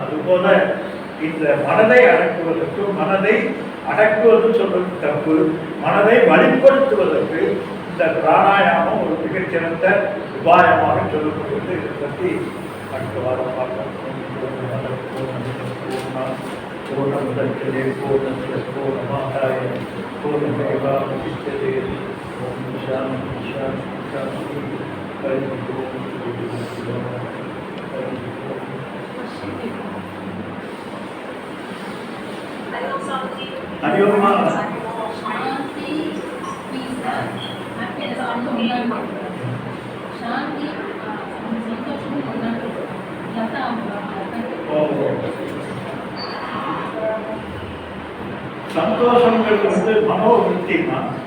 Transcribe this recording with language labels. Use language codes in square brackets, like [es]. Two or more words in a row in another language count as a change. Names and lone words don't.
[ta] அதுபோல இந்த மனதை அடக்குவதற்கு, மனதை அடக்குவது சொல்றது தப்பு, மனதை வழிப்படுத்துவதற்கு இந்த பிராணாயாமம் ஒரு மிகச்சிறந்த உபாயமாக சொல்லப்படுவது. இதை பற்றி அடுத்த வாரம் பார்க்கலாம். [sa] पूर्णमुदच्यते पूर्णस्य पूर्णमादाय पूर्णमेवावशिष्यते. ॐ शान्ति शान्ति शान्ति. हरि ॐ. ஹரியோமா. [ta] சந்தோஷங்கிறது வந்து மனோவிருத்திமா.